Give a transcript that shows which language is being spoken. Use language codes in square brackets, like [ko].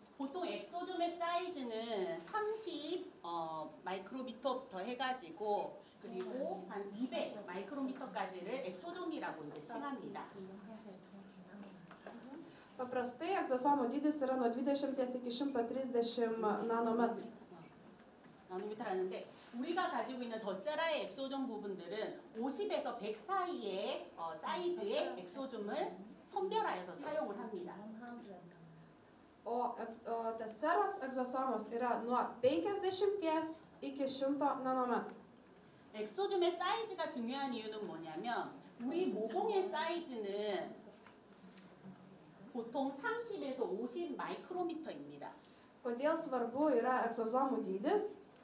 [ko] 보통 엑소좀의 사이즈는 30 마이크로미터부터 해가지고 그리고 한 200 마이크로미터까지를 엑소좀이라고 이제 칭합니다. [lt] Paprastai egzosomų dydis yra nuo 20 iki 130 nanometrų. [ko] 나노미터라는데 우리가 가지고 있는 더세라의 엑소좀 부분들은 50에서 100 사이의 사이즈의 엑소좀을 선별하여서 사용을 합니다. [lt] O Teseros egzosomos yra nuo 50 iki 100 nanometrų. [ko] 엑소좀의 사이즈가 중요한 이유는 뭐냐면 우리 모공의 사이즈는 보통 30에서 50 마이크로미터입니다. [lt] Kodėl svarbu yra egzosomų dydis?